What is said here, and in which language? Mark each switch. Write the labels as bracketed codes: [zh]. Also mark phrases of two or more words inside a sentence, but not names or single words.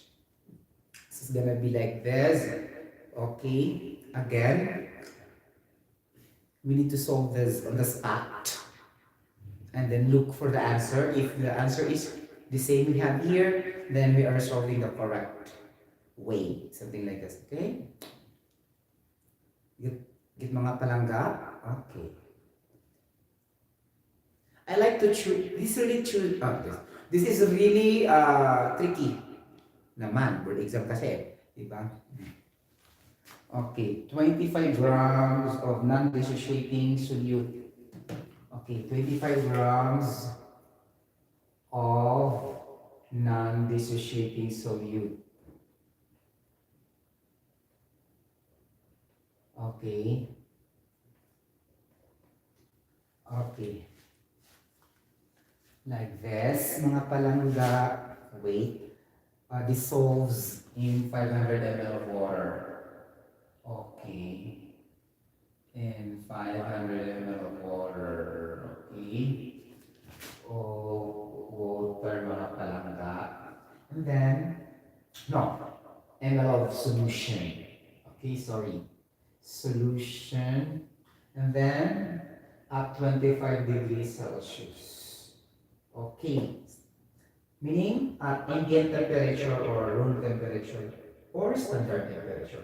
[en] This is gonna be like this. Okay, again, we need to solve this on the spot and then look for the answer. If the answer is the same we have here, then we are solving the correct way. Something like this, okay? [hil] Get mga palangga? [en] Okay. I like to choose, this is really tricky naman, board exam [tl] kasi, diba? [en] Okay, 25 grams of non-dissociating solute. Okay, 25 grams of non-dissociating solute. Okay. Okay. Like this, [hil] mga palangga, [en] wait, dissolves in 500 ml of water. Okay. In 500 ml of water. Okay. Water, [hil] mga palangga. [en] And then, no, ml of solution. Okay, sorry. Solution. And then, at 25 degrees Celsius. Okay. Meaning at ambient temperature or room temperature or standard temperature.